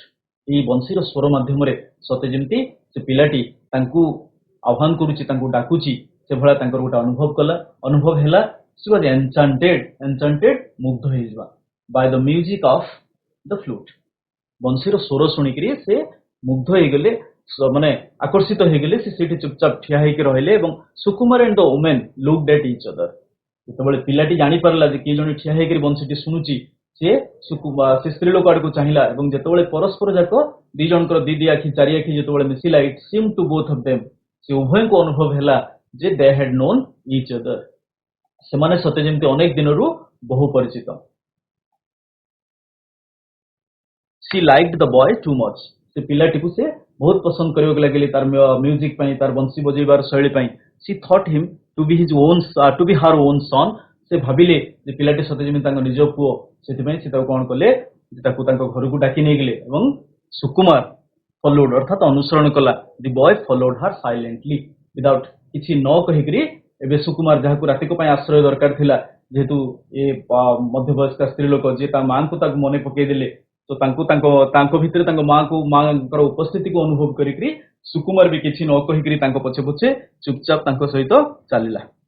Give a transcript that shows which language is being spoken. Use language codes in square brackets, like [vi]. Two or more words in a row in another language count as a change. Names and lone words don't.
[or] ଏହି ବଂଶୀର ସ୍ୱର ମାଧ୍ୟମରେ ସତେ ଯେମିତି ସେ ପିଲାଟି ତାଙ୍କୁ ଆହ୍ୱାନ କରୁଛି, ତାଙ୍କୁ ଡାକୁଛି, ସେଭଳିଆ ତାଙ୍କର ଗୋଟେ ଅନୁଭବ ହେଲା। [en] she was enchanted, [or] ମୁଗ୍ଧ ହେଇଯିବା [en] by the music of the flute। [or] ବଂଶୀର ସ୍ୱର ଶୁଣିକିରି ସେ ମୁଗ୍ଧ ହେଇଗଲେ, ମାନେ ଆକର୍ଷିତ ହେଇଗଲେ। ସେ ସେଇଠି ଚୁପଚାପ ଠିଆ ହେଇକି ରହିଲେ ଏବଂ ସୁକୁମାର [en] and the woman looked at each other। [or] ଯେତେବେଳେ ପିଲାଟି ଜାଣିପାରିଲା ଯେ କିଏ ଜଣେ ଠିଆ ହେଇକରି ବଂଶୀଟି ଶୁଣୁଛି, ସେ ସ୍ତ୍ରୀ ଲୋକ ଆଡକୁ ଚାହିଁଲା ଏବଂ ଯେତେବେଳେ ପରସ୍ପର ଯାକ ଦି ଜଣଙ୍କର ଦି ଆଖି ଚାରି ଆଖି ଯେତେବେଳେ ମିଶିଲା, [en] it seemed to both of them, [or] ସେ ଉଭୟଙ୍କୁ ଅନୁଭବ ହେଲା ଯେ [en] they had known each other, [or] ସେମାନେ ସତେ ଯେମିତି ଅନେକ ଦିନରୁ ବହୁ ପରିଚିତ। [en] she liked the boy too much। [or] ସେ ପିଲାଟିକୁ ସେ ବହୁତ ପସନ୍ଦ କରିବାକୁ ଲାଗିଲେ, ତାର ମ୍ୟୁଜିକ ପାଇଁ, ତାର ବଂଶୀ ବଜେଇବାର ଶୈଳୀ ପାଇଁ। [en] she thought him to be her own son। [or] ସେ ଭାବିଲେ ଯେ ପିଲାଟି ସତେ ଯେମିତି ତାଙ୍କ ନିଜ ପୁଅ, ସେଥିପାଇଁ ସେ ତାକୁ କଣ କଲେ, ତାକୁ ତାଙ୍କ ଘରକୁ ଡାକି ନେଇଗଲେ ଏବଂ ସୁକୁମାର followed, ଅର୍ଥାତ୍ ଅନୁସରଣ କଲା। [en] the boy followed her silently, without, [or] କିଛି ନ କହିକିରି। ଏବେ ସୁକୁମାର, ଯାହାକୁ ରାତିକ ପାଇଁ ଆଶ୍ରୟ ଦରକାର ଥିଲା, ଯେହେତୁ ଏ ମଧ୍ୟବୟସ୍କା ସ୍ତ୍ରୀ ଲୋକ ଯିଏ ତା ମାଙ୍କୁ ତାକୁ ମନେ ପକେଇ ଦେଲେ, ତ ତାଙ୍କ ଭିତରେ ତାଙ୍କ ମାଙ୍କର ଉପସ୍ଥିତିକୁ ଅନୁଭବ କରିକିରି ସୁକୁମାର ବି କିଛି ନ କହିକିରି ତାଙ୍କ ପଛେ ପଛେ ଚୁପଚାପ ତାଙ୍କ ସହିତ ଚାଲିଲା।